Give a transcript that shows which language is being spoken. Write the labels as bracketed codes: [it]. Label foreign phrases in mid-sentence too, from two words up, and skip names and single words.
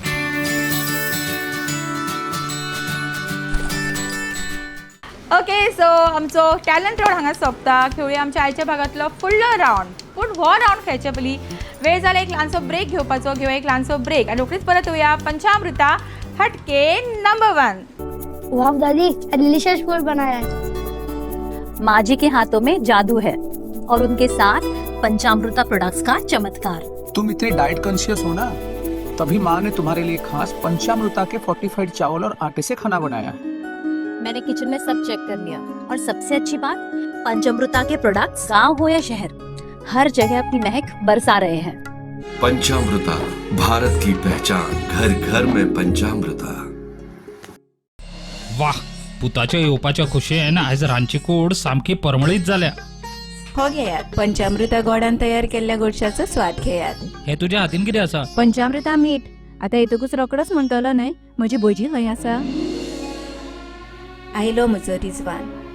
[en] OK, so [kok] आमचो टॅलंट राउंड हांगा सोंपता. खेळुया आमच्या आयच्या भागातलो फुडलो राउंड. पूण हो राउंड खेळचे पयलीं वेळ जाला एक ल्हानसो ब्रेक घेवपाचो. घेवया एक ल्हानसो ब्रेक आणि रोखडीच परत येवया पंचामृता हटके नंबर 1. [hi] वाह दादी, [en] delicious food [hi] बनाया है. माँ जी के हाथों में जादू है और उनके साथ पंचामृता प्रोडक्ट्स का चमत्कार. तुम इतने [en] diet conscious [hi] हो ना, तभी माँ ने तुम्हारे लिए खास पंचामृता के फोर्टिफाइड चावल और आटे से खाना बनाया. मैंने किचन में सब चेक कर लिया और सबसे अच्छी बात, पंचामृता के प्रोडक्ट्स गांव हो या शहर, हर जगह अपनी महक बरसा रहे हैं. पंचामृता, भारत की पहचान, घर घर में पंचामृता. वाह, [kok] पुताच्या येवपाच्या खोशयेन आयज रांदची कूड सामकी परमळीत जाल्या. हो घेयात, पंचामृता गोडान तयार केल्ल्या गोडशाचो स्वाद घेयात. हे तुज्या हातीन कितें आसा? पंचामृता मीठ. आता येतकूच रोकडोच म्हणटलो न्हय, म्हजी भजी खंय आसा? आयलो म्हजो रिजवान.